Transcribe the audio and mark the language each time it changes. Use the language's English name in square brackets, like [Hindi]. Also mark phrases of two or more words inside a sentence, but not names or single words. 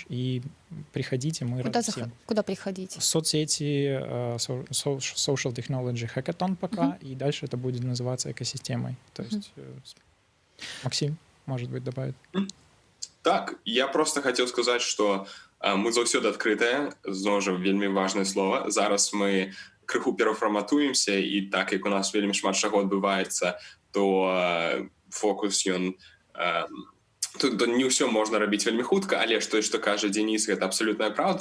[Russian] И приходите, мы рады всем. Куда приходить? Соцсети, [English] Social Technology Hackathon [Russian] пока, и дальше это будет называться экосистемой. То есть Максим, может быть, добавит. Так, я просто хотел сказать, [Belarusian] что мы заўсёды адкрытыя, зноў жа вельмі важнае слово. Зараз мы крыху перафарматуемся, і так як у нас вельмі шмат чаго адбываецца, то фокус ён тут не ўсё можна рабіць вельмі хутка, але што кажа Дзяніс, гэта абсалютная праўда.